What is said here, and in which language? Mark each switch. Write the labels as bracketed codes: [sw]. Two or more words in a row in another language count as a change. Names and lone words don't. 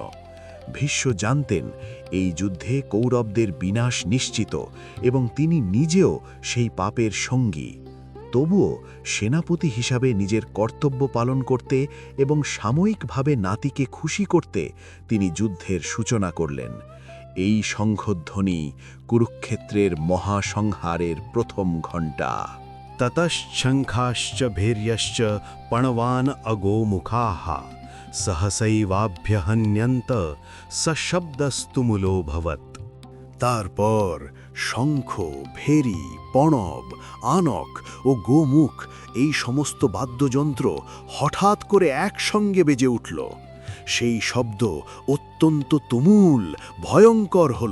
[bn] ভীষ্ম জানতেন এই যুদ্ধে কৌরবদের বিনাশ নিশ্চিত এবং তিনি নিজেও সেই পাপের সঙ্গী। তবুও সেনাপতি হিসাবে নিজের কর্তব্য পালন করতে এবং সাময়িকভাবে নাতিকে খুশি করতে তিনি যুদ্ধের সূচনা করলেন। এই শঙ্খধ্বনি কুরুক্ষেত্রের মহাসংহারের প্রথম ঘণ্টা। [sa] ततश्शङ्खाश्च भैर्यश्च पणवान अगोमुखाः सहसैवाभ्यहन्यन्त सशब्दस्तुमुलोऽभवत्। [bn] তারপর শঙ্খ, ভেরি, পণব, আনক ও গোমুখ এই সমস্ত বাদ্যযন্ত্র হঠাৎ করে একসঙ্গে বেজে উঠল। সেই শব্দ অত্যন্ত তুমুল, ভয়ঙ্কর হল।